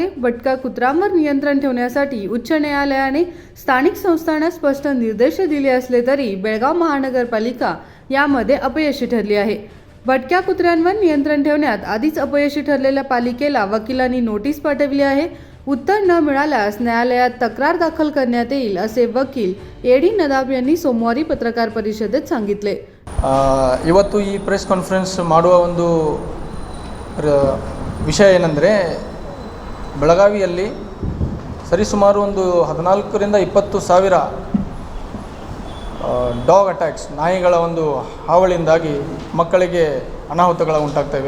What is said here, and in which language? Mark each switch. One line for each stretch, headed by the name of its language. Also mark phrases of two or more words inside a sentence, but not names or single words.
Marathi: भटक्या कुत्र्यांवर नियंत्रण ठेवण्यासाठी उच्च न्यायालयाने स्थानिक संस्थांना स्पष्ट निर्देश दिले असले तरी बेळगाव महानगरपालिका यामध्ये अपयशी ठरली आहे. भटक्या कुत्र्यांवर नियंत्रण ठेवण्यात आधीच अपयशी ठरलेल्या पालिकेला वकिलांनी नोटीस पाठवली आहे. उत्तर न मिळाल्यास न्यायालयात तक्रार दाखल करण्यात येईल असे वकील एडी नदाब यांनी सोमवारी पत्रकार परिषदेत सांगितले.
Kannada: ಇವತ್ತು ಈ
English: press conference
Kannada: ಮಾಡುವ ಒಂದು ವಿಷಯ ಏನಂದರೆ, ಬೆಳಗಾವಿಯಲ್ಲಿ ಸರಿಸುಮಾರು ಒಂದು 14ರಿಂದ 20 ಸಾವಿರ
English: dog attacks,
Kannada: ನಾಯಿಗಳ ಒಂದು ಹಾವಳಿಯಿಂದಾಗಿ ಮಕ್ಕಳಿಗೆ ಅನಾಹುತಗಳು ಉಂಟಾಗ್ತವೆ.